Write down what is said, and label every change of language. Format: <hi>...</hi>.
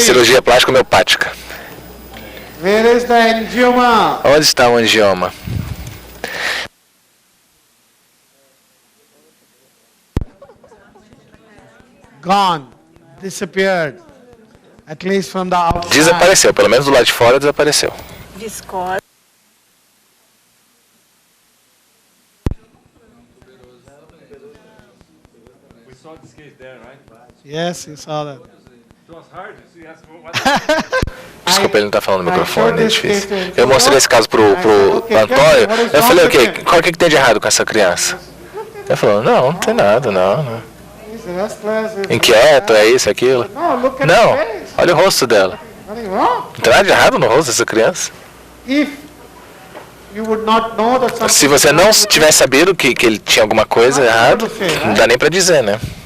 <pt>Cirurgia plástica homeopática.</pt> <en>Where is the angioma?</en> <pt>Onde está o angioma?</pt> <en>Gone. Disappeared. At least from the outside.</en> <pt>Desapareceu, pelo menos do lado de fora desapareceu. Viscose.</pt> <en>We saw this case there, right? Yes, you saw that. It was hard. You see, ask what</en> <pt>Desculpa, ele não tá falando no microfone, é difícil. Eu mostrei esse caso pro Antônio. Eu falei, o que tem de errado com essa criança? Ele falou, não tem nada, não.</pt> <en>He's restless. He's</en> <pt>Inquieto, é isso, aquilo.</pt> <en>No, look at</en> <pt>Não,</pt> <en>the face.</en> <pt>olha o rosto dela.</pt> <en>Nothing wrong.</en> <pt>Não tem nada de errado no rosto dessa criança.</pt> <en>If you would not know that something</en> <pt>Se você não tivesse sabido que ele tinha alguma coisa errada, não dá nem pra dizer, né?</pt>